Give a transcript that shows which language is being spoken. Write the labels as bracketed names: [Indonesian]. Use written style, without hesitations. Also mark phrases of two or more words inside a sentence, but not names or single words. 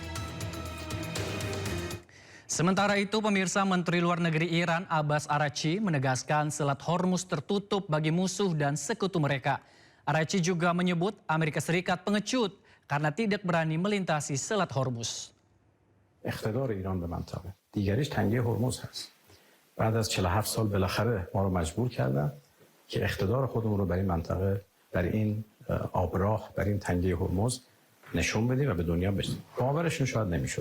[Indonesian] Sementara itu, pemirsa, Menteri Luar Negeri Iran Abbas Araghchi menegaskan Selat Hormuz tertutup bagi musuh dan sekutu mereka. Araghchi juga menyebut Amerika Serikat pengecut karena tidak berani melintasi Selat Hormuz. [Persian] اقتدار ایران به منطقه دیگریش تنگه هرمز هست. بعد از 47 سال بالاخره ما رو مجبور کردن که اقتدار خودمون رو برای منطقه، برای این آبراه، برای این تنگه هرمز نشون بدیم و به دنیا بدیم. باورشون شاید نمیشد.